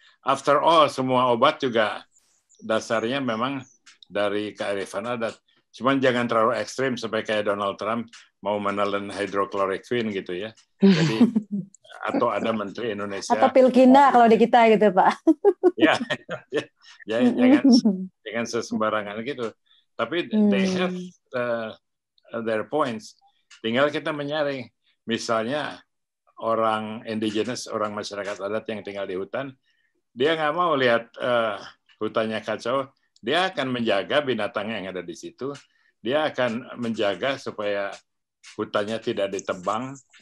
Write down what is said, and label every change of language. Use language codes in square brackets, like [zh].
[en] After all, [id] semua obat juga dasarnya memang dari kearifan adat. Cuman jangan terlalu ekstrim sampai kayak Donald Trump mau menelan hydrochloroquine gitu ya. Jadi atau ada menteri Indonesia atau pilkina kalau di kita gitu Pak. jangan sesembarangan gitu. [en] Tapi they have their points. [id] Tinggal kita menyaring. Misalnya orang indigenous, orang masyarakat adat yang tinggal di hutan, dia nggak mau lihat hutannya kacau. Dia akan menjaga binatang yang ada di situ. Dia akan menjaga supaya hutannya tidak ditebang.